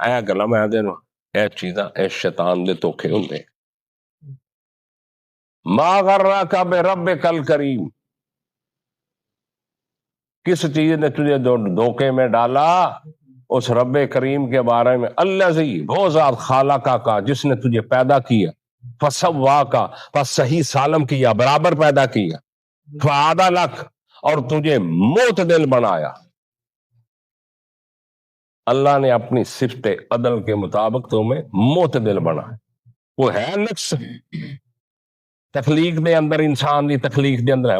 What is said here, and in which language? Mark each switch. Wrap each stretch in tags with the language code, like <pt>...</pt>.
<pa>اے گلاں میں دینوں اے چیزاں اے شیطان دے دھوکھے ہوندے.</pa> <ar>ما غرک بربک الکریم,</ar> <ur>کس چیز نے تجھے دھوکے میں ڈالا اس رب کریم کے بارے میں. الذی وہ ذات خالقہ کا جس نے تجھے پیدا کیا, فسواکا پس صحیح سالم کیا برابر پیدا کیا, فعدلک اور تجھے معتدل بنایا. اللہ نے اپنی صفت عدل کے مطابق تمہیں معتدل بنایا.</ur> <pa>وہ ہے نقص تخلیق دے اندر, انسان دی تخلیق دے اندر ہے.</pa>